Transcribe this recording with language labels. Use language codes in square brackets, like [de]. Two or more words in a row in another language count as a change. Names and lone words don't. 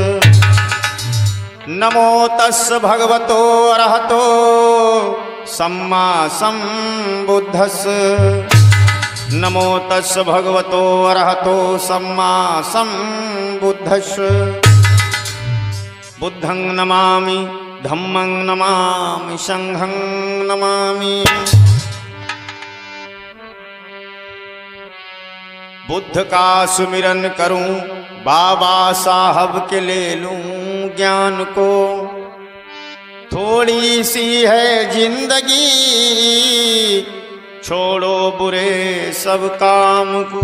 [pi] नमो तस् भगवतो अरहतो सम्मा सम्बुद्धस्। नमो तस् भगवतो अरहतो सम्मा सम्बुद्धस्। बुद्धं नमामि धम्मं नमामि संघं नमामि। [hi] बुद्ध का सुमिरन करूं बाबा साहब के ले लूं ज्ञान को। थोड़ी सी है जिंदगी छोड़ो बुरे सब काम को।